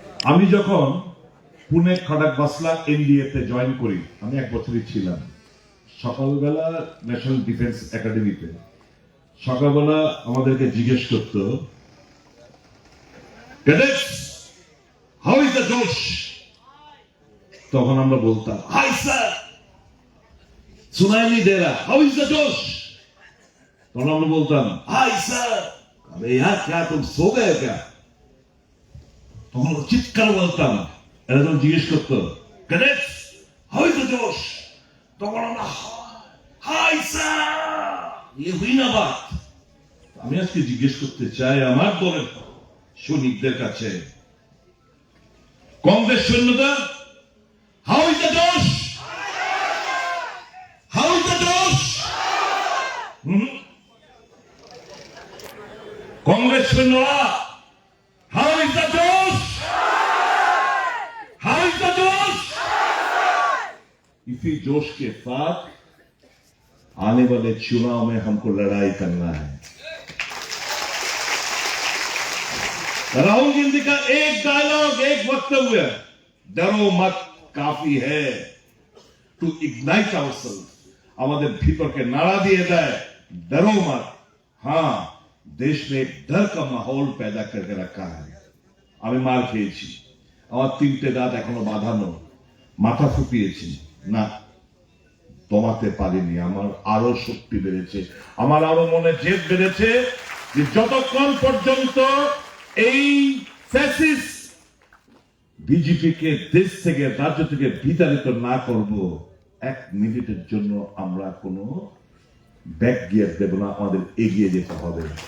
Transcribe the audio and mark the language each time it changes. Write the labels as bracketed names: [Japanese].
[Bangla] আমি যখন পুনে খড়ক বাসলা এনডিএ তে জয়েন করি, আমি 1 বছরই ছিলাম। সকালবেলা ন্যাশনাল ডিফেন্স একাডেমিতে সকালবেলা আমাদেরকে জিজ্ঞেস করত, [English] Cadets how is the josh? [Bangla] তখন আমরা বলতাম [English] high sir, [Hindi] সুনাই नहीं दे रहा, [English] How is the जोश? [Bangla] তখন আমরা বলতাম [English] high sir, [Hindi] अबे यार क्या तुम सो गए क्या? [Bangla] তখন চিৎকার বলতাম। এরা যখন জিজ্ঞেস করতো [English] cadets how is the josh, [Bangla] তখন আমরা হাই স্যার, [Hindi] ये हुई ना बात। [Bangla] আমি আজকে জিজ্ঞেস করতে চাই আমার দলের সৈনিকদের কাছে, কংগ্রেস সৈন্যরা [English] How is the josh? How is the josh? Congress सैन्यरा how is the josh? How is the josh? [Hindi] इसी जोश के साथ आने वाले चुनाव में हमको लड़ाई करना है। राहुल गांधी का एक डायलॉग, एक वक्तव्य, डरो मत काफी है [English] to ignite ourselves, [Bangla] আমাদের ভিতরকে নাড়া দিয়ে দেয়, [Hindi] डरो मत। हाँ, देश में डर का माहौल पैदा करके रखा है। [Bangla] আমি মার খেয়েছি, আমার 3টে দাঁত এখনো বাঁধানো, মাথা ফুপিয়েছি, না দমাতে পারিনি। আমার আরো শক্তি বেড়েছে, আমার আরো মনে জেদ বেড়েছে যে যতক্ষণ পর্যন্ত এই ফ্যাসিস্ট বিজেপিকে দেশ থেকে, রাজ্য থেকে বিতাড়িত না করব, 1 মিনিটের জন্য আমরা কোনো ব্যাক গিয়ার দেব না, আমাদের এগিয়ে যেতে হবে।